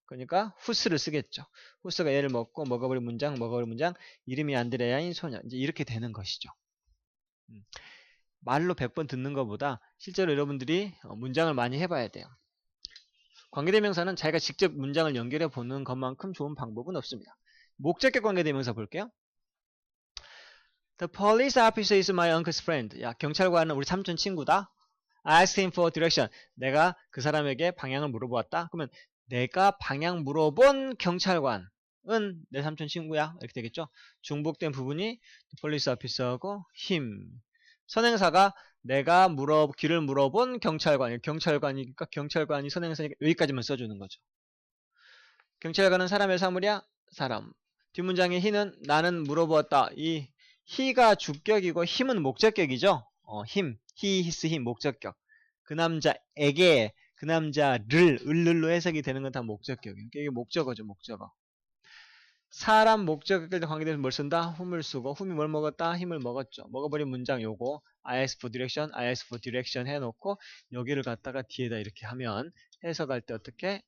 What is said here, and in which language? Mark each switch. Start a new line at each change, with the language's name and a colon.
Korean: 그러니까 whose를 쓰겠죠. whose가 얘를 먹어버린 문장 이름이 안드레아인 소녀. 이제 이렇게 되는 것이죠. 말로 100번 듣는 것보다 실제로 여러분들이 문장을 많이 해봐야 돼요. 관계대명사는 자기가 직접 문장을 연결해 보는 것만큼 좋은 방법은 없습니다. 목적격 관계대명사 볼게요.
English: The police officer is my uncle's friend.
Korean: 야, 경찰관은 우리 삼촌 친구다.
English: I asked him for direction.
Korean: 내가 그 사람에게 방향을 물어보았다. 그러면 내가 방향 물어본 경찰관은 내 삼촌 친구야. 이렇게 되겠죠. 중복된 부분이 police officer하고 him. 선행사가 내가 길을 물어본 경찰관이니까 경찰관이 선행사니까 여기까지만 써주는 거죠. 경찰관은 사람의 사물이야? 사람. 뒷문장의 he는 나는 물어보았다. 이 he가 주격이고 him은 목적격이죠. him, he, his, him 목적격. 그 남자에게 그 남자를 을로 해석이 되는 건 다 목적격이에요. 이게 목적어죠. 목적어. 사람 목적격과 관계돼서 뭘 쓴다? whom을 쓰고 whom이 뭘 먹었다? 힘을 먹었죠. 먹어버린 문장 요거
English: I ask for direction,
Korean: I ask for direction 해놓고 여기를 갖다가 뒤에다 이렇게 하면 해석할 때 어떻게?